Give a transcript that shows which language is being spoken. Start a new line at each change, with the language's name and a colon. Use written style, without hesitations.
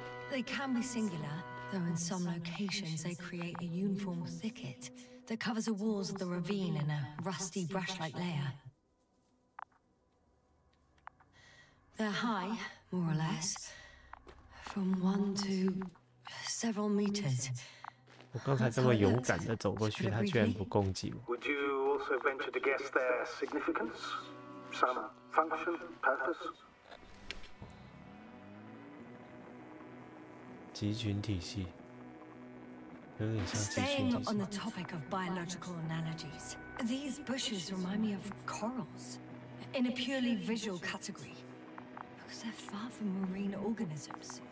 English: They can be singular, though in some locations they create a uniform thicket that covers the walls of the ravine in a rusty brush-like layer. They're high, more or less, from 1 to several meters.
Chinese: 我刚才这么勇敢的走过去，它居然不攻击我。
English: Would you also venture to guess their significance? Some function, purpose?
Chinese: 集群体系，有点像集群体
English: on the
Chinese: 系。
English: topic of biological analogies, these bushes remind me of corals, in a purely visual category, because they're far from marine organisms.